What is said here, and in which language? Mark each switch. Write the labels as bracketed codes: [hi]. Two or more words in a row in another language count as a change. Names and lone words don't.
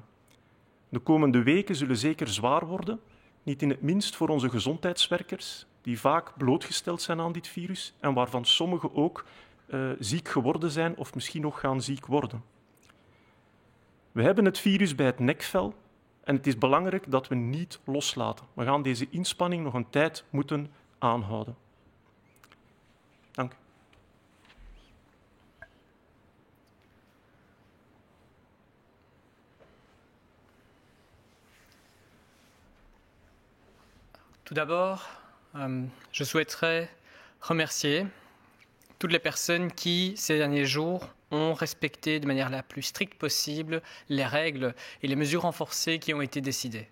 [nl] De komende weken zullen zeker zwaar worden, niet in het minst voor onze gezondheidswerkers, die vaak blootgesteld zijn aan dit virus en waarvan sommigen ook ziek geworden zijn of misschien nog gaan ziek worden. We hebben het virus bij het nekvel en het is belangrijk dat we niet loslaten. We gaan deze inspanning nog een tijd moeten aanhouden. Dank u. [fr] Tout d'abord, je souhaiterais remercier toutes les personnes qui, ces derniers jours, ont respecté de manière la plus stricte possible les règles et les mesures renforcées qui ont été décidées.